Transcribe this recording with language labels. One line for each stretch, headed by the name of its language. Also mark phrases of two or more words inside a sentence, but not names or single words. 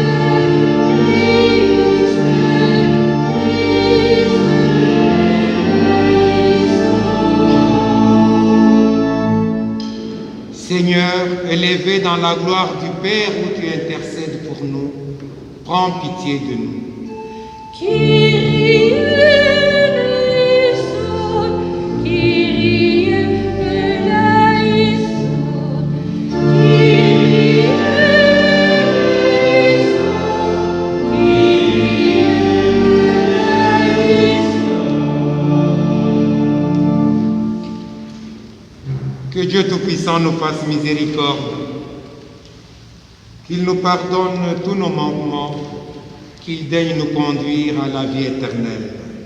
French: Seigneur, élevé dans la gloire du Père où tu intercèdes pour nous, prends pitié de nous.
Greek: Κύριε ελέησον, Κύριε ελέησον, Κύριε ελέησον, Κύριε ελέησον.
French: Que Dieu Tout-Puissant nous fasse miséricorde, qu'il nous pardonne tous nos manquements, qu'il daigne nous conduire à la vie éternelle.